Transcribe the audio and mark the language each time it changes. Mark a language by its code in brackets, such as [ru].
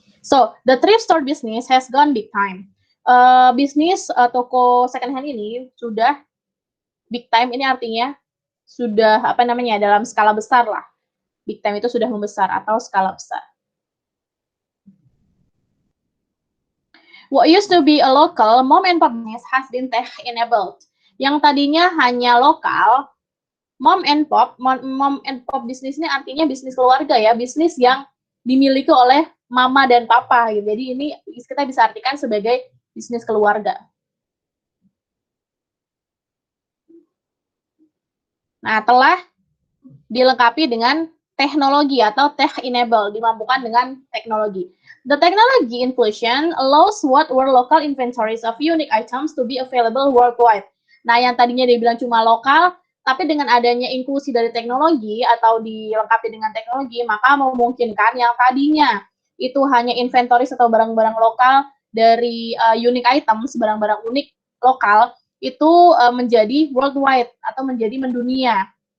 [en] So, the thrift store business has gone big time. [id] Bisnis toko second hand ini sudah big time, ini artinya sudah apa namanya, dalam skala besar lah. Big time itu sudah membesar atau skala besar. [en] What used to be a local mom and pop business has been tech enabled. [id] Yang tadinya hanya lokal, mom and pop bisnis ini artinya bisnis keluarga ya, bisnis yang dimiliki oleh mama dan papa gitu. Jadi ini kita bisa artikan sebagai bisnis keluarga. Nah, telah dilengkapi dengan teknologi atau tech enable, dimampukan dengan teknologi. [en] The technology inclusion allows what were local inventories of unique items to be available worldwide. [id] Nah, yang tadinya dia bilang cuma lokal, tapi dengan adanya inklusi dari teknologi atau dilengkapi dengan teknologi, maka memungkinkan yang tadinya itu hanya inventories atau barang-barang lokal dari unique items, barang-barang unik lokal, itu menjadi worldwide atau menjadi mendunia.